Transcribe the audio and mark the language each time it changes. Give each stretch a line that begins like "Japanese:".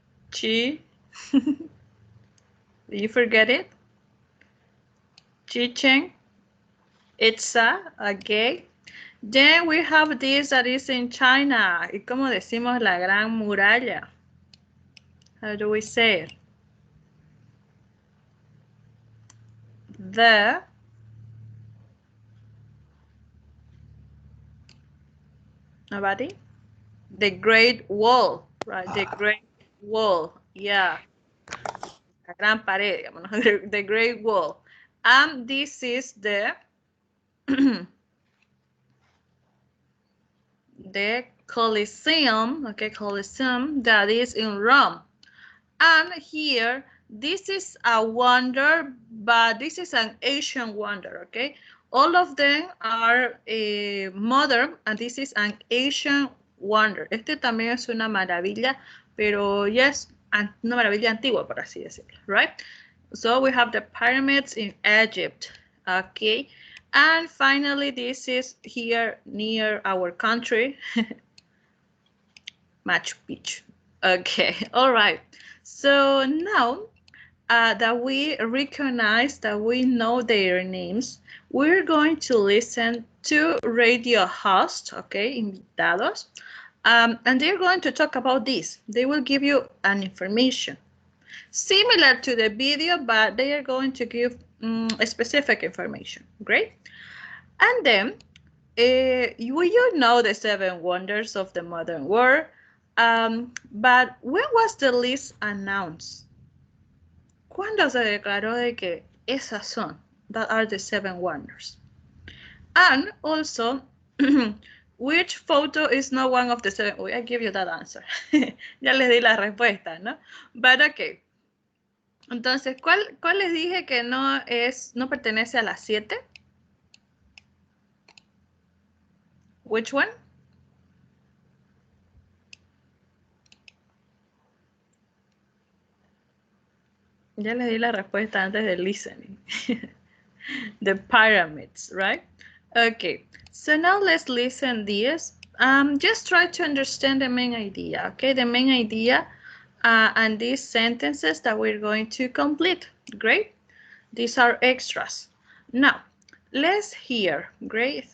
English: Chi. Did you forget it? Chichen Itza, okay. Then we have this that is in China.
Spanish: ¿Y cómo decimos la Gran Muralla?
English: How do we say it? The Nobody? The Great Wall, right? The Great Wall, yeah.
Spanish: La gran pared, digamos, ¿no?
English: The Great Wall. And this is the the Colosseum, okay, Colosseum that is in Rome. And here, this is a wonder, but this is an Asian wonder, okay? All of them are modern, and this is an Asian wonder.
Spanish: Este también es una maravilla, pero ya es una maravilla antigua, por así decirlo, right?
English: So we have the pyramids in Egypt, okay? And finally, this is here near our country, Machu Picchu. Okay, all right. So now that we recognize, that we know their names, we're going to listen to radio hosts, okay, invitados, and they're going to talk about this. They will give you an information similar to the video, but they are going to give a specific information. Great. And then, you know the 7 wonders of the modern world, but when was the list announced?
Spanish: ¿Cuándo se declaró de que esas son,
English: that are the 7 wonders? And also, which photo is not one of the 7? Oh, I give you that answer.
Spanish: Ya les di la respuesta, ¿no?
English: But okay.
Spanish: Entonces, ¿cuál les dije que no pertenece a las 7?
English: Which one?
Spanish: Ya les di la respuesta antes del listening.
English: The pyramids, right? Okay, so now let's listen this. Just try to understand the main idea, okay? The main idea and these sentences that we're going to complete. Great. These are extras. Now, let's hear. Great.